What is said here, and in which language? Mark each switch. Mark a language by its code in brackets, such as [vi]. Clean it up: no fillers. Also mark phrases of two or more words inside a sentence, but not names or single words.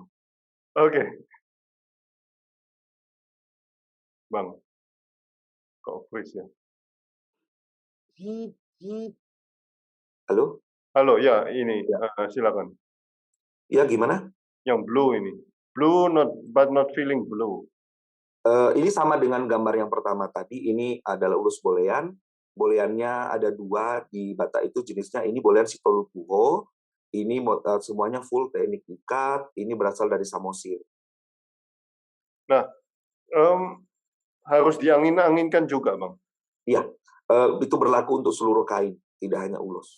[id] Oke. Bang. Kok freeze ya? Halo? Halo, ya ini, Ya. silakan. Ya, gimana? Yang blue ini. [en] Blue but not feeling blue. [id] Ini sama dengan gambar yang pertama tadi, ini adalah ulus bolean. Boleannya ada 2 di Batak itu jenisnya, ini bolean Sitolupuho, ini semuanya full teknik ikat, ini berasal dari Samosir. Nah, harus diangin-anginkan juga, Bang? Iya, itu berlaku untuk seluruh kain, tidak hanya ulus.